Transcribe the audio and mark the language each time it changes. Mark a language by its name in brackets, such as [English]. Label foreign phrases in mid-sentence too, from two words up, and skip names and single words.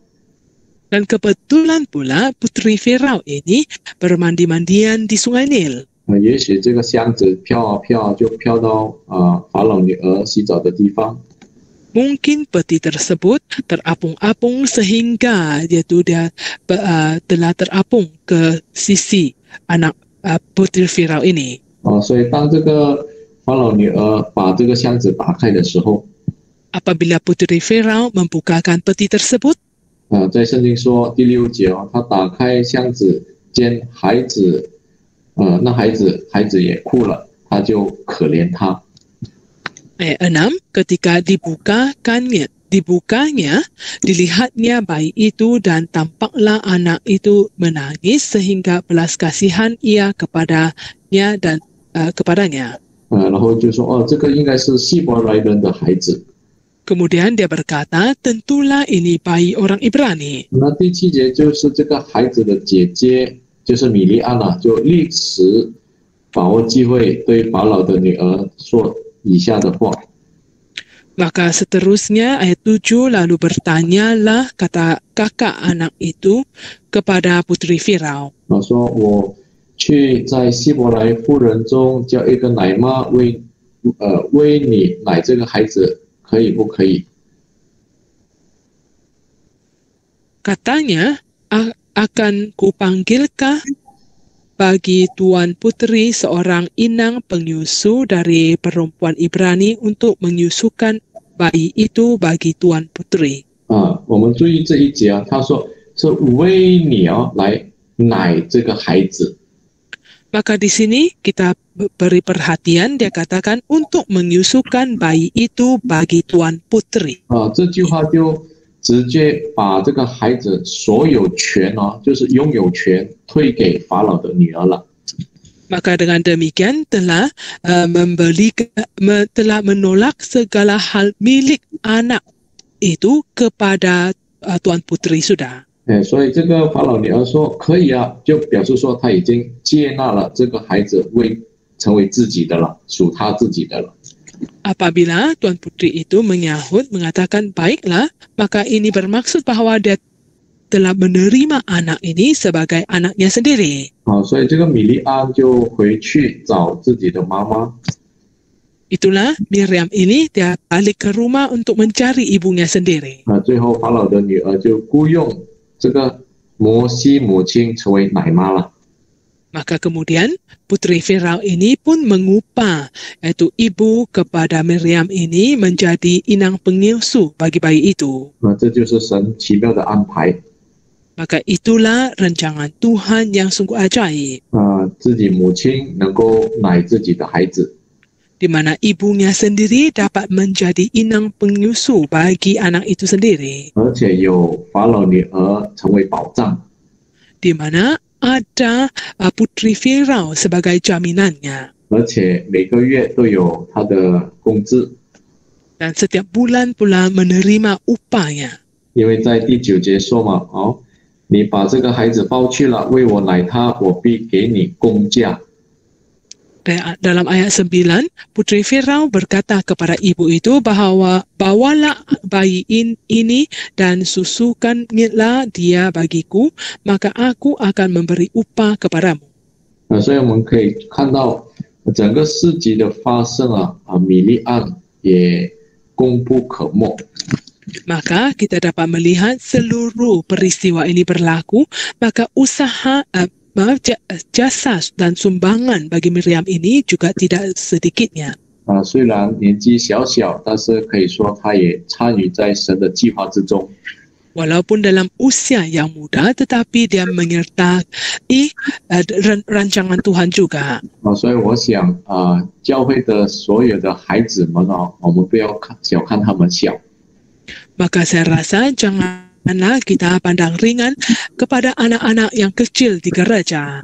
[Malay] Dan kebetulan pula putri Firaun ini bermandi-mandian di sungai Nil. [Chinese] 也许这个箱子飘啊飘就飘到法老女儿洗澡的地方。 [Malay] Mungkin peti tersebut terapung-apung sehingga dia telah terapung ke sisi anak putri Firaun ini. [Chinese] 所以当这个法老女儿把这个箱子打开的时候， [Malay] Apabila putri Firaun membukakan peti tersebut, [Chinese] 在圣经说第6节他打开箱子，见孩子，那孩子也哭了，他就可怜他。 [Malay] ayat 6, ketika dibukanya, dilihatnya bayi itu dan tampaklah anak itu menangis sehingga belas kasihan ia kepadanya dan kepadanya. [Chinese] 然后就说这个应该是希伯来人的孩子。 [Malay] Kemudian dia berkata, tentulah ini bayi orang Ibrani. [Chinese] 那第7节就是这个孩子的姐姐，就是米利暗就立时把握机会对法老的女儿说以下的话。 [Malay] Maka seterusnya ayat 7, lalu bertanyalah kata kakak anak itu kepada putri Firaun. [Chinese] 说我去在希伯来妇人中叫一个奶妈喂你奶这个孩子，可以不可以？ [Malay] Katanya, akan kupanggilkah bagi Tuan Putri seorang inang penyusu dari perempuan Ibrani untuk menyusukan bayi itu bagi Tuan Putri. [Chinese] 我们注意这一节他说是为你来奶这个孩子。 [Malay] Maka di sini kita beri perhatian, dia katakan untuk menyusukan bayi itu bagi Tuan Putri. [Chinese] 这句话就直接把这个孩子所有权就是拥有权退给法老的女儿了。 [Malay] Maka dengan demikian telah menolak segala hal milik anak itu kepada Tuan Putri sudah. [Chinese] 所以这个法老女儿说可以就表示说她已经接纳了这个孩子成为自己的了，属她自己的了。 [Malay] Apabila Tuan Putri itu menyahut, mengatakan baiklah, maka ini bermaksud bahwa dia telah menerima anak ini sebagai anaknya sendiri. [Chinese] 所以这个米利安就回去找自己的妈妈。 [Malay] Itulah Miriam ini dia balik ke rumah untuk mencari ibunya sendiri. [Chinese] 最后法老的女儿就雇佣这个摩西母亲成为奶妈了。 [Malay] Maka kemudian putri Firaun ini pun mengupah, yaitu ibu kepada Miriam ini menjadi inang penyusu bagi bayi itu. [Chinese] 这就是神奇妙的安排。 [Malay] Maka itulah rancangan Tuhan yang sungguh ajaib. [Chinese] 自己母亲能够奶自己的孩子。 [Malay] Di mana ibunya sendiri dapat menjadi inang penyusu bagi anak itu sendiri. [Chinese] 而且有法老女儿成为保障。 [Malay] Di mana ada putri Firaun sebagai jaminannya. [Chinese] 而且每个月都有她的工资。 [Malay] Dan setiap bulan pula menerima upahnya. [Chinese] 因为在第9节说嘛，你把这个孩子抱去了，为我奶他，我必给你工价。 [Malay] Dalam ayat 9, putri Firaun berkata kepada ibu itu bahwa bawalah bayi ini dan susukanlah dia bagiku, maka aku akan memberi upah kepadamu. [Chinese] 所以我们可以看到整个事迹的发生米利暗也功不可没。 [Malay] Maka kita dapat melihat seluruh peristiwa ini berlaku, maka usaha jasa dan sumbangan bagi Miriam ini juga tidak sedikitnya. [Chinese] 虽然年纪小小，但是可以说她也参与在神的计划之中。 [Malay] Walaupun dalam usia yang muda, tetapi dia menyertai rancangan Tuhan juga. [Chinese] 所以我想教会的所有的孩子们我们不要小看他们小。 [Malay] Maka saya rasa janganlah kita pandang ringan kepada anak-anak yang kecil di gereja.